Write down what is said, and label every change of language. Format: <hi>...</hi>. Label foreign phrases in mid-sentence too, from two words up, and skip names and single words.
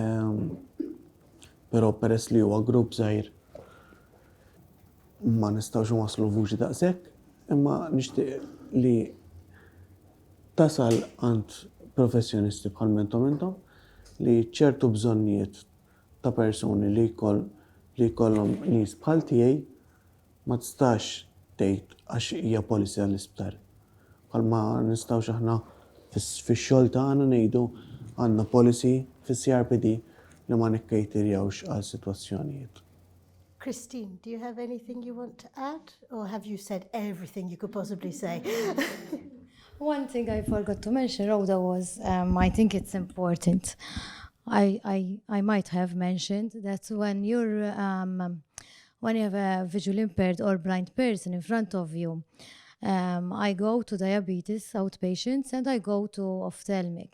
<mt>però peress li huwa grupp żgħir ma nistgħux waslu vuċi daqshekk, imma nixtieq li tasal għand professjonisti bħal intom li ċertu bżonnijiet ta' persuni li jkollhom nies bħal tiegħi ma tistax tgħid għax hija policy għall-isptar. Bħal ma nistgħux aħna fix-xogħol tagħna ngħidu għandna policy fis-CRPD li ma nikkejtirjawx għal sitwazzjonijiet.</mt> <en>Christine, do you have anything you want to add, or have you said everything you could possibly say? One thing I forgot to mention, Rhoda, was I think it's important. I might have mentioned that when you have a visually impaired or blind person in front of you, I go to diabetes outpatients and I go to ophthalmic.</en>